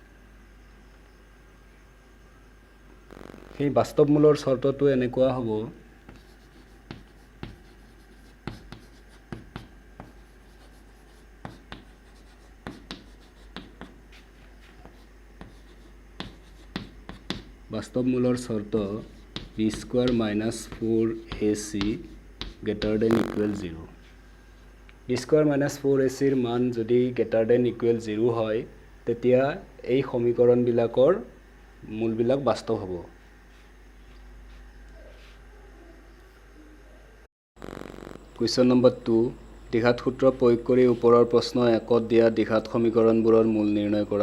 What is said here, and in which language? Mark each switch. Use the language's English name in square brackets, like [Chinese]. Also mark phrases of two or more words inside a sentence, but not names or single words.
[Assamese] সেই বাস্তৱ মূলৰ চৰ্তটো এনেকুৱা হ'ব বাস্তৱ মূলৰ চৰ্ত b স্কোৱাৰ মাইনাছ 4ac [English] greater than equal 0 [Assamese] b স্কোৱাৰ মাইনাছ 4ac ৰ মান যদি [English] greater than equal 0 [Assamese] হয় তেতিয়া এই সমীকৰণবিলাকৰ মূলবিলাক বাস্তৱ হ'ব। [English] question number 2 [Assamese] দ্বিঘাত সূত্ৰ প্ৰয়োগ কৰি ওপৰৰ প্ৰশ্ন 1ত দিয়া দ্বিঘাত সমীকৰণবোৰৰ মূল নিৰ্ণয় কৰা।